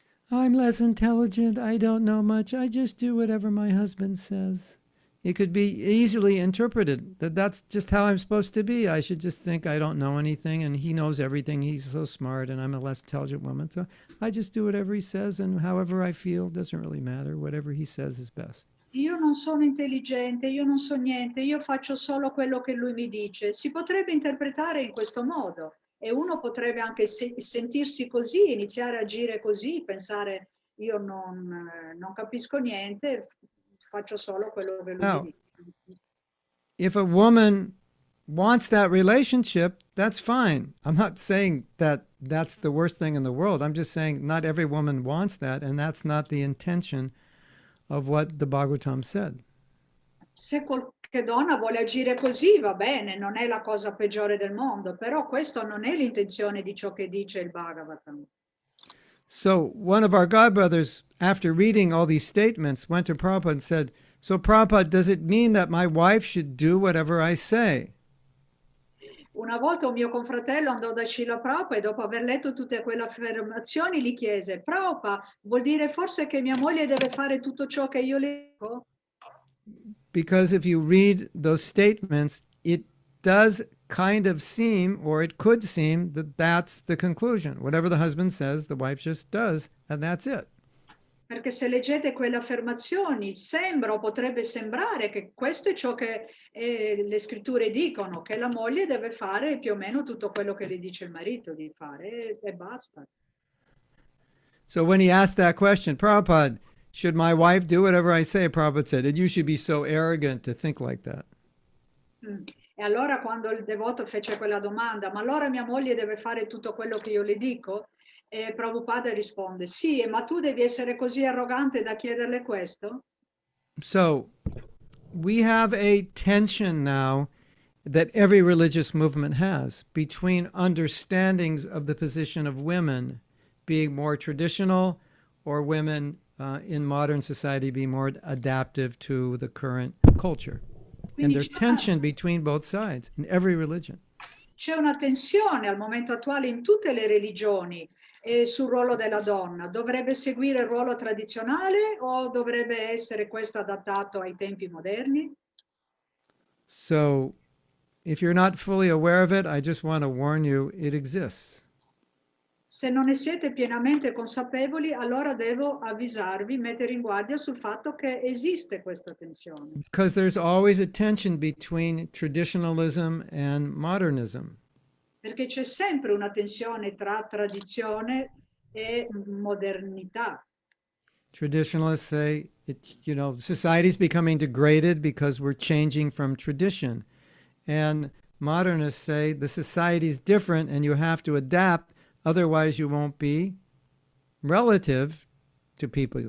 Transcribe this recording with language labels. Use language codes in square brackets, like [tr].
[en] I'm less intelligent, I don't know much, I just do whatever my husband says. It could be easily interpreted that that's just how I'm supposed to be. I should just think I don't know anything and he knows everything. He's so smart and I'm a less intelligent woman. So I just do whatever he says and however I feel, doesn't really matter. Whatever he says is best. [it] Io non sono intelligente, io non so niente, io faccio solo quello che lui mi dice. Si potrebbe interpretare in questo modo e uno potrebbe anche sentirsi così, iniziare a agire così, pensare io non capisco niente, faccio solo quello che lui mi dice. [en] If a woman wants that relationship, that's fine. I'm not saying that that's the worst thing in the world. I'm just saying not every woman wants that, and that's not the intention of what the Bhagavatam said. [it] Se qualche donna vuole agire così, va bene, non è la cosa peggiore del mondo, però questo non è l'intenzione di ciò che dice il Bhagavatam. [en] So one of our godbrothers, after reading all these statements, went to Prabhupada and said, "So Prabhupada, does it mean that my wife should do whatever I say?" [it] Una volta un mio confratello andò da Srila Prabhupada e dopo aver letto tutte quelle affermazioni gli chiese: Prabhupada, vuol dire forse che mia moglie deve fare tutto ciò che io le dico? [en] Because if you read those statements, it does kind of seem, or it could seem, that that's the conclusion. Whatever the husband says, the wife just does, and that's it. [it] Perché se leggete quelle affermazioni sembra o potrebbe sembrare che questo è ciò che le scritture dicono, che la moglie deve fare più o meno tutto quello che le dice il marito di fare e basta. [en] So when he asked that question, Prabhupada, should my wife do whatever I say? Prabhupada said, and you should be so arrogant to think like that. [it] E allora quando il devoto fece quella domanda, ma allora mia moglie deve fare tutto quello che io le dico? E Prabhupada risponde, sì, ma tu devi essere così arrogante da chiederle questo? [en] So we have a tension now that every religious movement has between understandings of the position of women being more traditional or women in modern society being more adaptive to the current culture. And there's tension between both sides in every religion. [it] C'è una tensione al momento attuale in tutte le religioni sul ruolo della donna. Dovrebbe seguire il ruolo tradizionale o dovrebbe essere questo adattato ai tempi moderni? [en] So if you're not fully aware of it, I just want to warn you, it exists. [it] Se non ne siete pienamente consapevoli, allora devo avvisarvi, mettere in guardia sul fatto che esiste questa tensione. [en] Because there's always a tension between traditionalism and modernism. [it] Perché c'è sempre una tensione tra tradizione e modernità. [en] Traditionalists say, society's becoming degraded because we're changing from tradition. And modernists say the society's different and you have to adapt, otherwise you won't be relative to people.